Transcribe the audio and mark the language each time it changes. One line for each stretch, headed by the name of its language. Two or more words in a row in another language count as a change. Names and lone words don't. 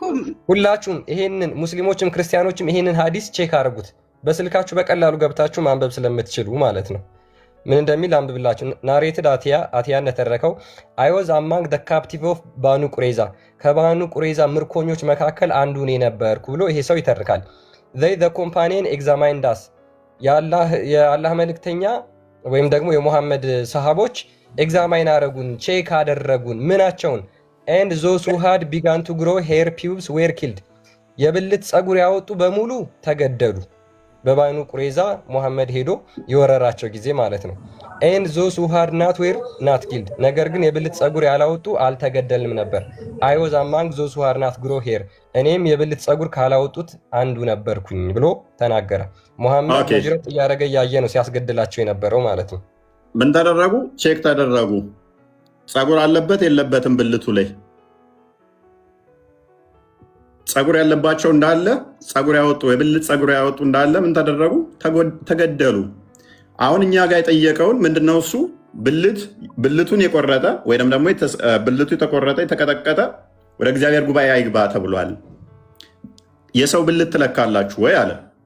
Amharic: ሁላችሁም ይሄንን ሙስሊሞችም ክርስቲያኖችም ይሄንን ሐዲስ ቼክ አድርጉት በስልካችሁ በቀላሉ ገብታችሁ ማንበብ ስለምትችሉ ማለት ነው ምን እንደሚል አንብብላችሁ ናሬትድ አቲያ እንደተረከው
English: I was among the captive of Banu Qurayza
Amharic: ከባኑ ቁሬዛ ምርኮኞች መካከል አንዱ እኔ ነበርኩ ብሎ ይሄ ሰው ይተርካል
English: they the companion examined us
Amharic: የአላህ መልእክተኛ ወይም ደግሞ የሙሐመድ ሰሃቦች ኤግዛማይን አደረጉን ቼክ አደረጉን ምናቸውን
English: and those who had begun to grow hair pubes were killed
Amharic: የብልት ጸጉር ያወጡ በሙሉ ተገደሉ በባኑ ቁሬዛ ሙሐመድ ሄዶ የወረራቸው ጊዜ ማለት ነው
English: and those who had not killed
Amharic: ነገር ግን የብልት ጸጉር ያላወጡ አልተገደልም ነበር
English: I was among those who had not grow hair
Amharic: እኔም የብልት ጸጉር ካላወጡት አንዱ ነበርኩኝ ብሎ ተናገረ ሙሐመድ ሂጅረት ያረገ ያየ ነው ሲያስገድላቸው የነበረው ማለት ነው ምን ተደረጉ ቼክ ተደረጉ ጸጉር አለበት የለበትም ብልቱ ላይ ጸጉር ያለባቸው እንዳለ ጸጉር ያወጡ የብልት ጸጉር ያወጡ እንዳለ ምን ተደረጉ ተገደሉ አሁን እኛ ጋር የጠየቀውን ምንድነው እሱ ብልቱን የቆረጠ ወይንም ደግሞ ብልቱ የተቆረጠ የተቀጠቀጠ ወደ እግዚአብሔር ጉባኤ አይግባ ተብሏል የሰው ብልት ትለካላችሁ ወይ አለ